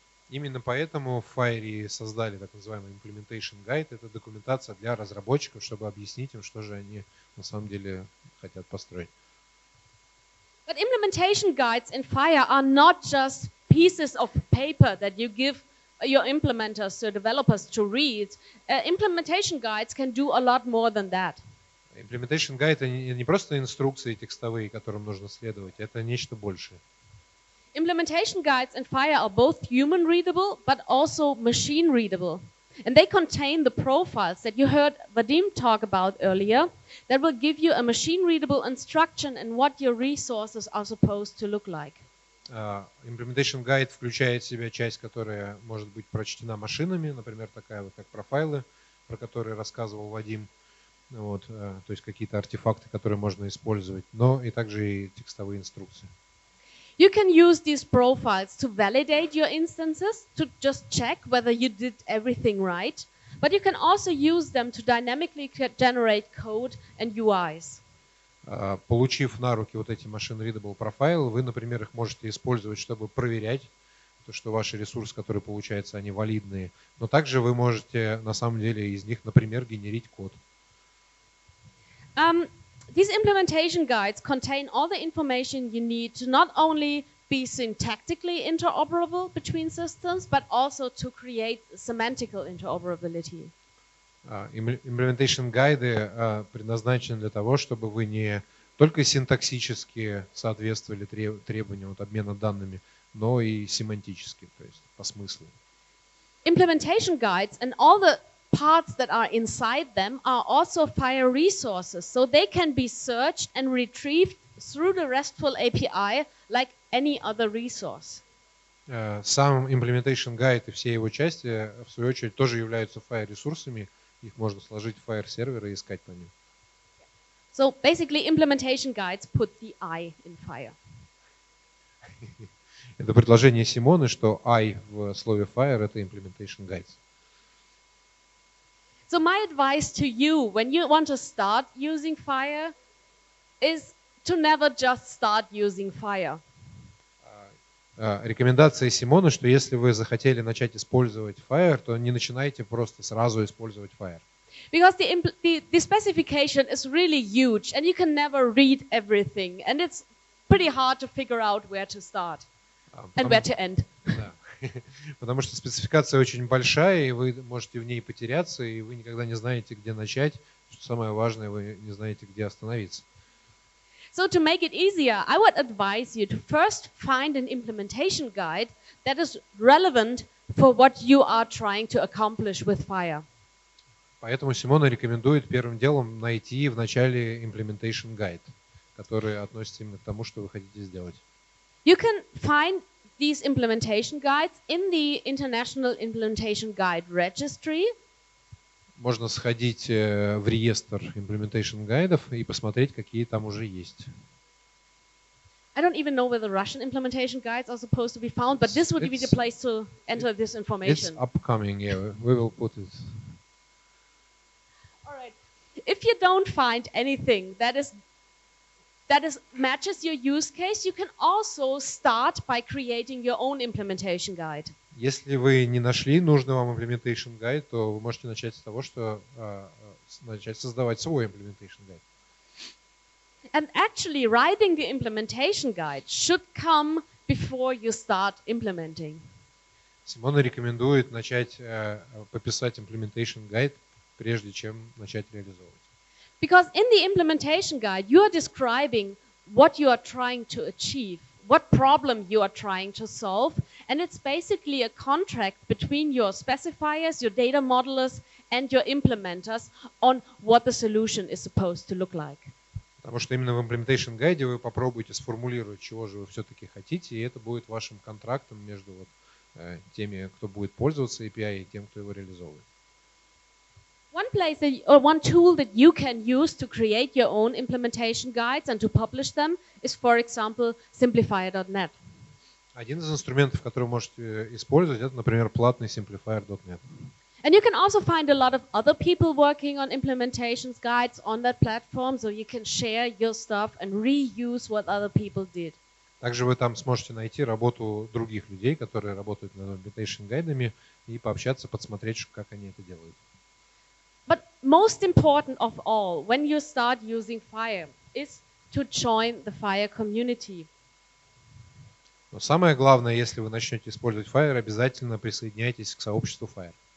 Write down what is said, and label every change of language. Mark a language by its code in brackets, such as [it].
[ru] Именно поэтому в FHIR создали так называемый Implementation Guide. Это документация для разработчиков, чтобы объяснить им, что же они на самом деле хотят построить. [en] But implementation guides in FHIR are not just pieces of paper that you give your implementers, your developers to read. Implementation guides can do a lot more than that. [ru] Implementation Guide — это не просто инструкции текстовые, которым нужно следовать, это нечто большее. [en] Implementation guides in FHIR are both human readable but also machine readable. And they contain the profiles that you heard Vadim talk about earlier that will give you a machine readable instruction in what your resources are supposed to look like. [ru] Implementation Guide включает в себя часть, которая может быть прочтена машинами, например, такая вот как профайлы, про которые рассказывал Вадим. Вот, то есть какие-то артефакты, которые можно использовать, но и также и текстовые инструкции. [en] You can use these profiles to validate your instances, to just check whether you did everything right, but you can also use them to dynamically generate code and UIs. [ru] Получив на руки вот эти machine-readable профайлы, вы, например, их можете использовать, чтобы проверять, то, что ваши ресурсы, которые получаются, они валидные, но также вы можете на самом деле из них, например, генерить код. [en] These implementation guides contain all the information you need to not only be syntactically interoperable between systems, but also to create semantical interoperability. [ru] Implementation гайды предназначены для того, чтобы вы не только синтаксически соответствовали требованиям обмена данными, но и семантически, то есть по смыслу. [en] Implementation guides and all the parts that are inside them are also FHIR resources, so they can be searched and retrieved through the RESTful API like any other resource. [ru] Сам Implementation Guide и все его части, в свою очередь, тоже являются FHIR ресурсами. Их можно сложить в FHIR сервер и искать по ним. [en] So basically, implementation guides put the I in FHIR. [ru] Это предложение Симоны, что I в слове FHIR — это Implementation Guides. [en] So my advice to you when you want to start using FHIR is to never just start using FHIR. [ru] Рекомендация Симоны, что если вы захотели начать использовать FHIR, то не начинайте просто сразу использовать FHIR. [en] Because the specification is really huge and you can never read everything and it's pretty hard to figure out where to start and where to end. [ru] Да. Потому что спецификация очень большая, и вы можете в ней потеряться, и вы никогда не знаете, где начать. Что самое важное, вы не знаете, где остановиться. [en] So to make it easier, I would advise you to first find an implementation guide that is relevant for what you are trying to accomplish with FHIR. [ru] Поэтому Симона рекомендует первым делом найти в начале Implementation Guide, который относится именно к тому, что вы хотите сделать. [en] You can find these implementation guides in the International Implementation Guide Registry. [ru] Можно сходить в реестр Implementation гайдов и посмотреть, какие там уже есть. [en] I don't even know where the Russian implementation guides are supposed to be found, but this would be the place to enter this information. It's upcoming, yeah, we will put it. All right. If you don't find anything that matches your use case, you can also start by creating your own implementation guide. [ru] Если вы не нашли нужный вам Implementation Guide, то вы можете начать с того, что начать создавать свой Implementation Guide. [en] And actually, writing the implementation guide should come before you start implementing. [ru] Симона рекомендует начать пописать Implementation Guide прежде чем начать реализовывать. [en] Because in the implementation guide, you are describing what you are trying to achieve, what problem you are trying to solve, and it's basically a contract between your specifiers, your data modelers, and your implementers on what the solution is supposed to look like. [ru] Потому что именно в Implementation гайде вы попробуете сформулировать, чего же вы все-таки хотите, и это будет вашим контрактом между теми, кто будет пользоваться API, и тем, кто его реализовывает. [en] One tool that you can use to create your own implementation guides and to publish them is, for example, simplifier.net. [ru] Один из инструментов, который вы можете использовать, это, например, платный simplifier.net. [en] And you can also find a lot of other people working on implementations guides on that platform, so you can share your stuff and reuse what other people did. [ru] Также вы там сможете найти работу других людей, которые работают над implementation гайдами, и пообщаться, подсмотреть, как они это делают. [en] But most important of all, when you start using FHIR, is to join the FHIR community. [ru] Но самое главное, если вы начнете использовать FHIR, обязательно присоединяйтесь к сообществу FHIR.